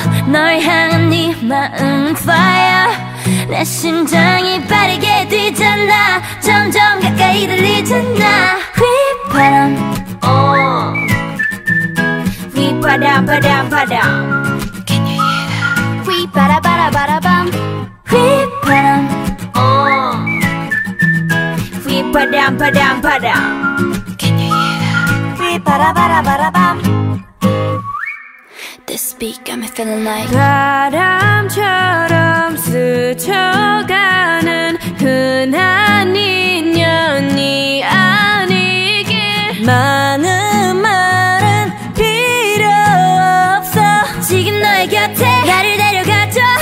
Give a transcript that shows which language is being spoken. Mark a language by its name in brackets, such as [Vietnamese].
[Korean] 널 향한 네 마음은 fire 내 심장이 빠르게 뛰잖아 점점 가까이 들리잖아 휘바람 휘바람 바람 바람 [English] Can you hear that? [Korean] 휘바라바라바라밤 휘바람 휘바람 바람 바람 [English] Can you hear that? [Korean] 휘바라바라바라밤 [English] This beat got me feeling like [Korean] 바람처럼 스쳐가는 흔한 인연이 아니길 많은 말은 필요 없어 지금 너의 곁에 나를 데려가줘